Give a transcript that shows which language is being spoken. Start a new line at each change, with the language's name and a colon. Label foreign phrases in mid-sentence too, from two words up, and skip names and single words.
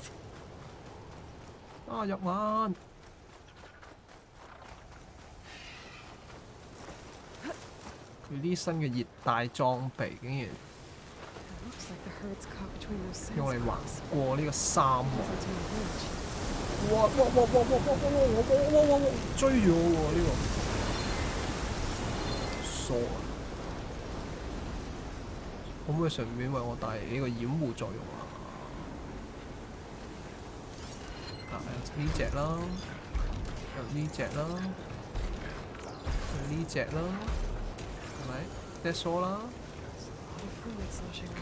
Cantonese: 啊！入眼。佢啲新嘅熱帶裝備竟然
English: Looks like the herd's caught between those sand
Cantonese: 用嚟橫
English: spirals.
Cantonese: 過呢個沙漠。
English: It's into the village.
Cantonese: 哇！追住我喎呢個，傻啊！可唔可以順便為我帶嚟呢個掩護作用啊？呢隻啦，有呢隻啦，有呢隻啦，係咪 ？
English: That's all
Cantonese: 啦。
English: Fluid sloshing